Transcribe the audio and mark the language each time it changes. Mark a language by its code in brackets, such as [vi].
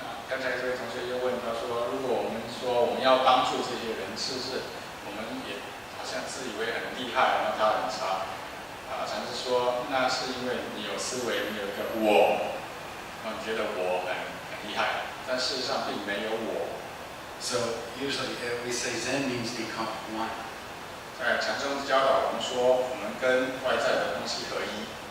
[zh] 刚才这位同学又问他说，如果我们说我们要帮助这些人，是不是我们也好像自以为很厉害，然后他很差？禅师说，那是因为你有思维，你有一个我，你觉得我很厉害，但事实上并没有我。 [en] So usually we say Zen means become one. [zh] 在禅宗教导我们说，我们跟外在的东西合一。